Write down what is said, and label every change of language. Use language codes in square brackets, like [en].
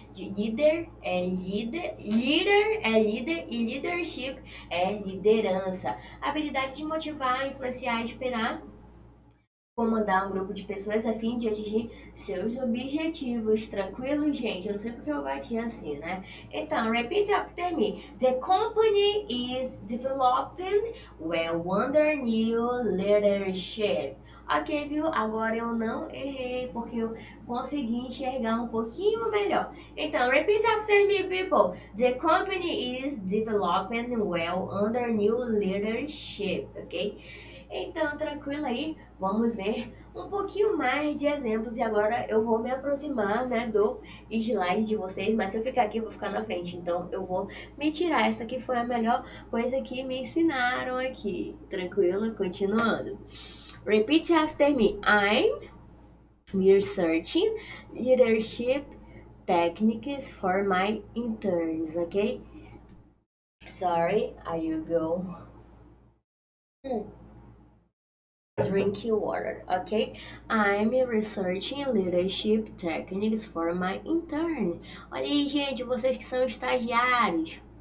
[pt] De líder é líder e leadership é liderança. A habilidade de motivar, influenciar, inspirar, comandar um grupo de pessoas a fim de atingir seus objetivos. Tranquilo, gente? Eu não sei porque eu bati assim, né? [en] Então, repeat after me. The company is developing well under new leadership. [pt] Ok, viu? Agora eu não errei, porque eu consegui enxergar um pouquinho melhor. [en] Então, repeat after me, people. The company is developing well under new leadership, ok? [pt] Então, tranquilo aí, vamos ver um pouquinho mais de exemplos e agora eu vou me aproximar, né, do slide de vocês, mas se eu ficar aqui eu vou ficar na frente, então eu vou me tirar. Essa aqui foi a melhor coisa que me ensinaram aqui. Tranquilo? Continuando. [en] Repeat after me. I'm researching leadership techniques for my interns, okay? Sorry, I you go. Drinking water, okay? I'm researching leadership techniques for my intern. [pt] Olha aí, gente, vocês que são estagiários.